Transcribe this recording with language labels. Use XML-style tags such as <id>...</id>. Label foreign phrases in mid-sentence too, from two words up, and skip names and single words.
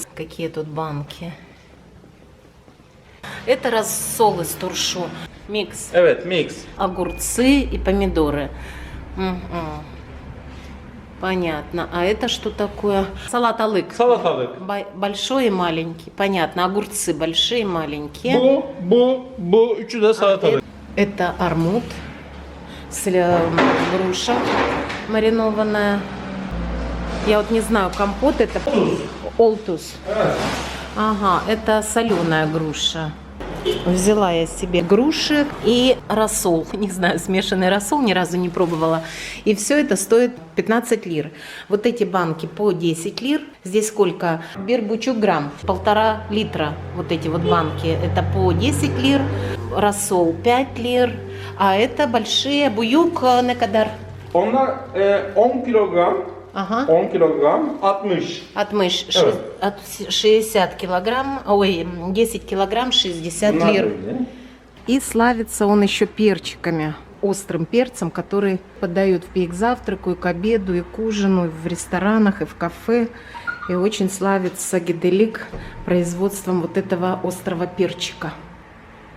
<ru>Какие тут банки. Это рассол из туршу. Микс.</ru> <tr>Evet, mix.</tr> <ru>Огурцы и помидоры. Понятно. А это что такое? Салаталык.</ru> <tr>Salatalık.</tr> <ru>Большой и маленький. Понятно. Огурцы большие и маленькие.</ru> <tr>Bu üçü de salatalık.</tr> <ru>Это армут. Груша маринованная. Я вот не знаю, компот это олтус. Ага, это соленая груша. Взяла я себе груши и рассол. Не знаю, смешанный рассол, ни разу не пробовала. И все это стоит 15 лир. Вот эти банки по 10 лир. Здесь сколько?</ru> <tr>Bir buçuk</tr> <ru>грамм, 1,5 литра. Вот эти вот банки. Это по 10 лир. Рассол 5 лир. А это большие буюк</ru> <tr>ne kadar? Onlar 10 kilogram.</tr> <ru>Ага.</ru> <tr>10 kilogram 60.</tr> <ru>Отмышь</ru> <tr>Evet.</tr> <ru>от 60 килограмм, ой, 10 килограмм 60 лир. И славится он еще перчиками, острым перцем, который подают и к завтраку, и к обеду, и к ужину, и в ресторанах, и в кафе. И очень славится Гиделек производством вот этого острого перчика.</ru>